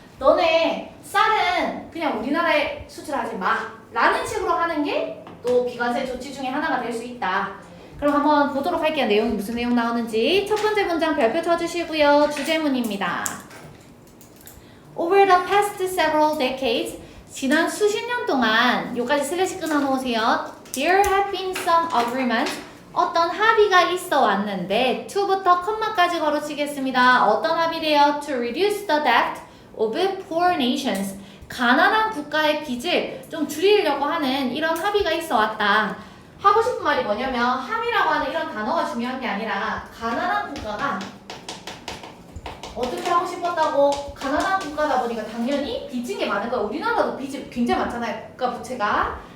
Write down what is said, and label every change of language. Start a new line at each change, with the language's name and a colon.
Korean: 너네 쌀은 그냥 우리나라에 수출하지 마 라는 식으로 하는 게 또 비관세 조치 중에 하나가 될 수 있다. 그럼 한번 보도록 할게요. 내용이 무슨 내용 나오는지. 첫 번째 문장 별표 쳐주시고요. 주제문입니다.
English: Over the past several decades,
Korean: 지난 수십 년 동안 요까지 슬래시 끊어놓으세요.
English: There have been some agreements.
Korean: 어떤 합의가 있어 왔는데 to부터 컴마까지 걸어치겠습니다. 어떤 합의래요?
English: To reduce the debt of poor nations.
Korean: 가난한 국가의 빚을 좀 줄이려고 하는 이런 합의가 있어 왔다. 하고 싶은 말이 뭐냐면 합의라고 하는 이런 단어가 중요한 게 아니라 가난한 국가가 어떻게 하고 싶었다고? 가난한 국가다 보니까 당연히 빚진 게 많은 거야. 우리나라도 빚이 굉장히 많잖아요. 국가 부채가.